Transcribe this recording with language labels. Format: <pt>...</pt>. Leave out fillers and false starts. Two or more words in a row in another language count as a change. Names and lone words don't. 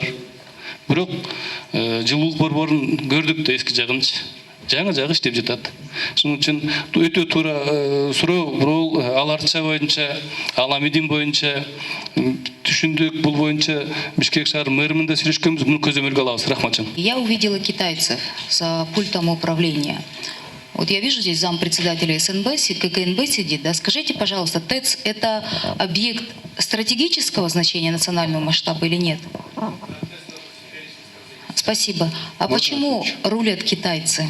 <ky>Бирок жылуулук борборун көрдүк да, эски жагынчы. Жаңы жагы иштеп жатат. Шуның үчүн өтө туура суроо, бул ал арча боюнча, ал Амидин боюнча түшүндүк, бул боюнча Бишкек шаар мэринин да сүйлөшкөнбүз, муну көзөмөлгө алабыз. Рахмат.</ky> <ru>Я увидела китайцев за пультом управления. Вот я вижу здесь зампредседателя СНБ, КНБ сидит. Да? Скажите, пожалуйста, ТЭЦ – это объект стратегического значения национального масштаба или нет? Спасибо. А почему рулят китайцы?</ru>